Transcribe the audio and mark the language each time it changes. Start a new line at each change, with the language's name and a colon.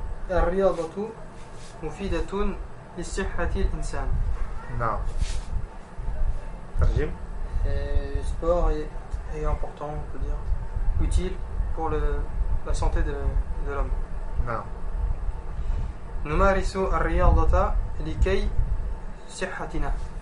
Arabic: الرياضة مفيدة لصحة الإنسان. نعم. ترجم.
French: Le sport est important, on peut dire, utile pour la santé de l'homme.
Arabic: نعم. نمارس الرياضة لكي صحتنا.